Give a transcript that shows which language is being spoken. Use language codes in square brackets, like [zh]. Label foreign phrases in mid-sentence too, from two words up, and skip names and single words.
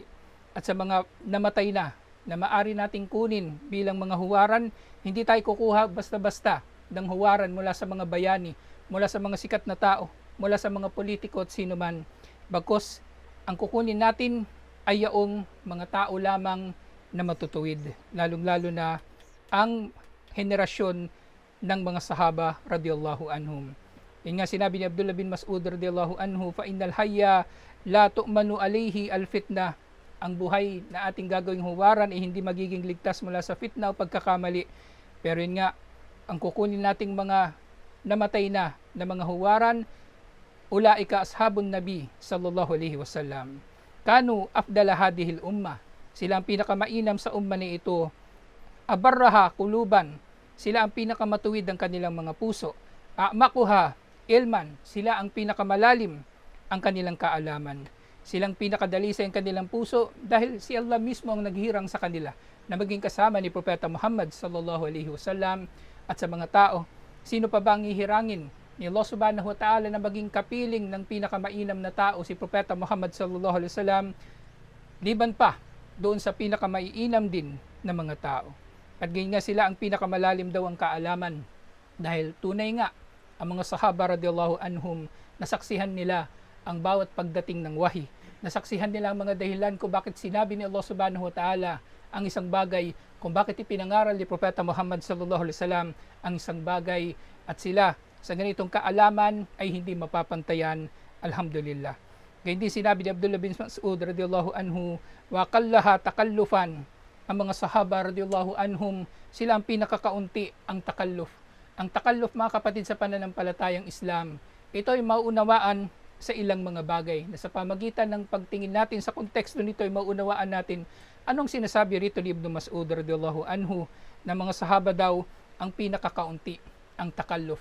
[tl] At sa mga namatay na maari nating kunin bilang mga huwaran, hindi tayo kukuha basta-basta ng huwaran mula sa mga bayani, mula sa mga sikat na tao, mula sa mga politiko at sino man. Bagkus ang kukunin natin ay yaong mga tao lamang na matutuwid, lalong-lalo na ang henerasyon ng mga sahaba [ar] رضي الله عنهم. [tl] Yun nga sinabi ni [ar] Abdullah bin Mas'ud رضي الله عنه، فإن الحي لا تؤمن عليه الفتنة. [tl] Ang buhay na ating gagawing huwaran ay hindi magiging ligtas mula sa fitna o pagkakamali. Pero yun nga, ang kukunin nating mga namatay na mga huwaran, [ar] أولئك أصحاب النبي صلى الله عليه وسلم. كانوا أفضل هذه الأمة. [tl] Sila ang pinakamainam sa umma ni ito. [ar] أبرها قلوبا. [tl] Sila ang pinakamatuwid ng kanilang mga puso. [ar] أعمقها علما. [tl] Sila ang pinakamalalim ang kanilang kaalaman. Silang pinakadalisay ang kanilang puso dahil si Allah mismo ang naghirang sa kanila na maging kasama ni Propeta Muhammad [ar] صلى الله عليه وسلم. [tl] At sa mga tao, sino pa ba ang ihirangin ni Allah [ar] سبحانه وتعالى [tl] na maging kapiling ng pinakamainam na tao si Propeta Muhammad [ar] صلى الله عليه وسلم, [tl] liban pa doon sa pinakamaiinam din na mga tao. At ganyan nga sila ang pinakamalalim daw ang kaalaman dahil tunay nga ang mga sahaba [ar] رضي الله عنهم [tl] nasaksihan nila ang bawat pagdating ng wahi. Nasaksihan nila ang mga dahilan kung bakit sinabi ni Allah [ar] سبحانه وتعالى [tl] ang isang bagay, kung bakit ipinangaral ni Propeta Muhammad [ar] صلى الله عليه وسلم [tl] ang isang bagay, at sila sa ganitong kaalaman ay hindi mapapantayan, alhamdulillah. Ganyan din sinabi ni [ar] Abdullah bin Mas'ud رضي الله عنه، وأقلها تكلفا. [tl] Ang mga sahaba [ar] رضي الله عنهم, [tl] sila ang pinakakaunti ang takalluf. Ang takalluf, mga kapatid, sa pananampalatayang Islam, ito ay maunawaan sa ilang mga bagay na sa pamagitan ng pagtingin natin sa konteksto nito ay maunawaan natin anong sinasabi rito ni Ibn Mas'ud [ar] رضي الله عنه [tl] na mga sahaba daw ang pinakakaunti ang takalluf.